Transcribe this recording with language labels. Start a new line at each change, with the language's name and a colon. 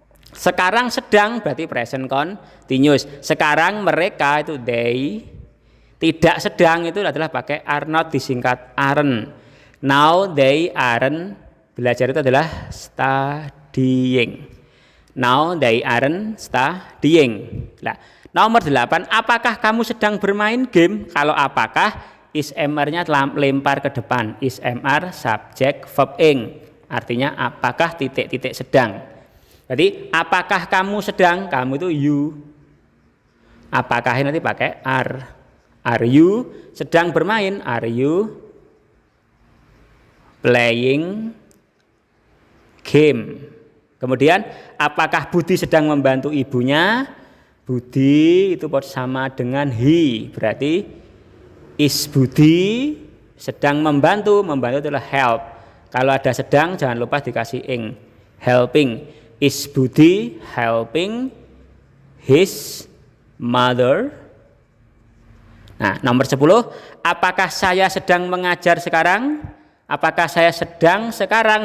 Indonesian: Sekarang sedang berarti present continuous. Sekarang mereka itu they. Tidak sedang itu adalah pakai
English: are not
Indonesian: disingkat aren't.
English: Now they aren't
Indonesian: belajar itu adalah
English: studying. Now they aren't studying.
Indonesian: Nah, nomor 8, apakah kamu sedang bermain game? Kalau apakah is mr-nya lempar ke depan. Is mr subject verb ing. Artinya apakah titik-titik sedang. Jadi apakah kamu sedang? Kamu itu you. Apakah ini nanti pakai are.
English: Are you
Indonesian: sedang bermain?
English: Are you playing game?
Indonesian: Kemudian apakah Budi sedang membantu ibunya? Budi itu sama dengan he. Berarti is Budi sedang membantu adalah help. Kalau ada sedang jangan lupa dikasih ing.
English: Helping. Is Budi helping his mother?
Indonesian: Nah, nomor 10, apakah saya sedang mengajar sekarang? Apakah saya sedang sekarang?